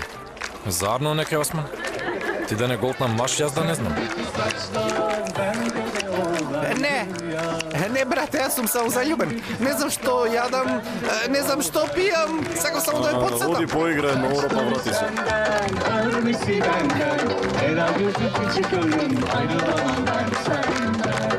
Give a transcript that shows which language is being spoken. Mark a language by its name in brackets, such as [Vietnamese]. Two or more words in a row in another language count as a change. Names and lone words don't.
[Macedonian] Зарно неке, Осман? Ти да не голтнам маш, јас да не знам. Не, брате, јас сум само заљубен. Не знам што јадам, не знам што пијам, сакам само да ме подсетам. Оди поиграј на Европа, врати се. [Turkish] Örmesi benden, helal gözü küçük ölüm, ayrılamam ben senden.